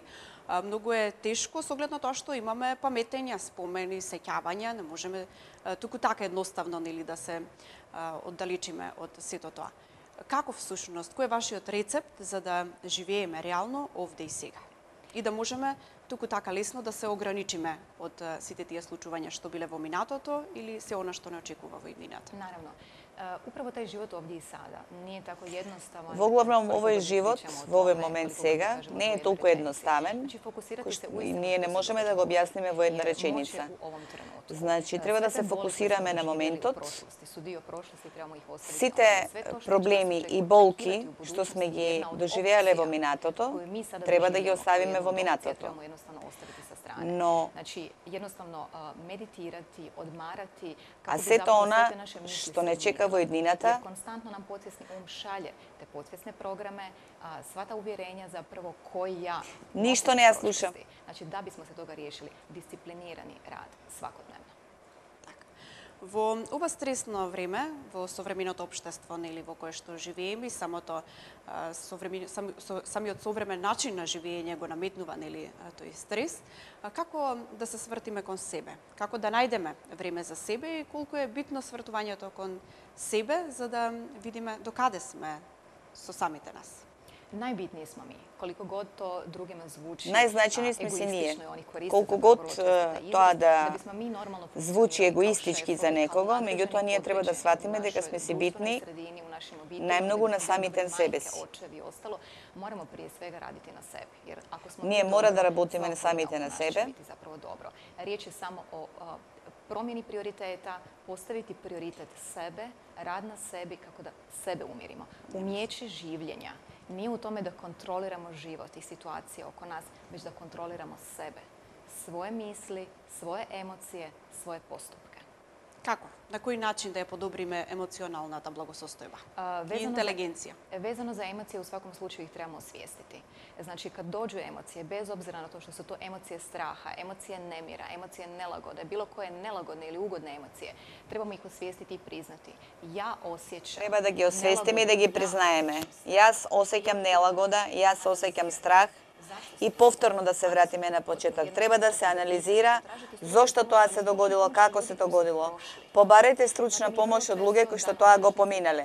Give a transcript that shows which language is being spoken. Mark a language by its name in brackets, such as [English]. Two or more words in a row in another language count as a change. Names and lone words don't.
[Macedonian] Многу е тешко со оглед на тоа што имаме паметења, спомени, сеќавања, не можеме туку така едноставно, нели, да се оддалечиме од сето тоа. Како всушност, кој е вашиот рецепт за да живееме реално овде и сега? И да можеме туку така лесно да се ограничиме од сите тие случувања што биле во минатото или се она што не очекува во иднината. [Croatian] Naravno. Upravo taj život ovdje i sada nije tako jednostavan. [Macedonian] Во главном овој живот, во овој момент сега, не е толку едноставен, и ние не можеме да го објасниме во една реченица. Значи, треба да се фокусираме на моментот. Сите проблеми и болки што сме ги доживеале во минатото, треба да ги оставиме во минатото. Но, [Croatian] znači jednostavno meditirati, odmarati, [Macedonian] а сето она што не чека во иднината, [Croatian] konstantno nam podsvjesni šalje te podsvjesne programe, sva ta uvjerenja zapravo koji ja [Macedonian] ништо не ја слушам. [Croatian] Znači da bismo se toga riješili, disciplinirani rad svakodnevno. [Macedonian] Во ова стресно време, во современото општество, нели, во кое што живееме, и самиот современ начин на живење го наметнува, нели, тој стрес, како да се свртиме кон себе? Како да најдеме време за себе и колку е битно свртувањето кон себе за да видиме докаде сме со самите нас? [Croatian] Najbitniji smo mi, koliko god to drugima zvuči [Macedonian] Најзначени сме си ние. Колку год тоа да звучи егоистички за некого, меѓутоа ние треба да сватиме дека сме си битни најмногу на самите себе си. [Croatian] Moramo prije svega raditi na sebi. Jer ako smo [Macedonian] Ние мора да работиме на самите на себе. [Croatian] Riječ je samo o promjeni prioriteta, postaviti prioritet sebe, rad na sebi kako da sebe umirimo. Umijeće življenja nije u tome da kontroliramo život i situacije oko nas, već da kontroliramo sebe, svoje misli, svoje emocije, svoje postupke. [Macedonian] Како? На кој начин да ја подобриме емоционалната благосостојба и интелигенција? [Croatian] Vezano za emocije, u svakom slučaju ih trebamo osvijestiti. Znači, kad dođu emocije, bez obzira na to što su to emocije straha, emocije nemira, emocije nelagode, bilo koje nelagodne ili ugodne emocije, trebamo ih osvijestiti i priznati. Ja osjećam... [Macedonian] Треба да ги освестиме и да ги признаеме. Јас осеќам нелагода, јас осеќам страх, и повторно да се вратиме на почеток. Треба да се анализира зошто тоа се догодило, како се догодило. Побарете стручна помош од луѓе кои што тоа го поминале.